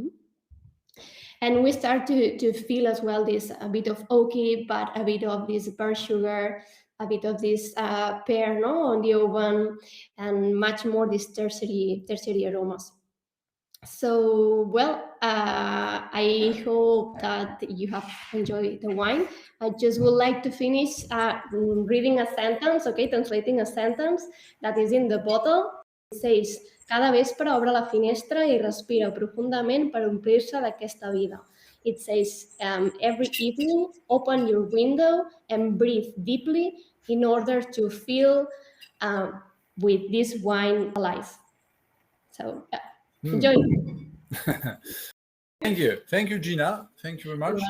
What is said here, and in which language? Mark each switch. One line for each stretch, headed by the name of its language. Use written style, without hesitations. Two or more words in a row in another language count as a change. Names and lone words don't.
English: And we start to feel as well this a bit of oaky, but a bit of this burnt sugar, a bit of this pear, no, on the oven, and much more these tertiary aromas. So, well, I hope that you have enjoyed the wine. I just would like to finish reading a sentence, okay, translating a sentence that is in the bottle. It says,
Catalan: cada vespre obre la finestra i respira profundament per omplir-se d'aquesta vida.
English: It says, every evening, open your window and breathe deeply in order to feel with this wine alive. So, enjoy. Thank you, Gina. Thank you very much.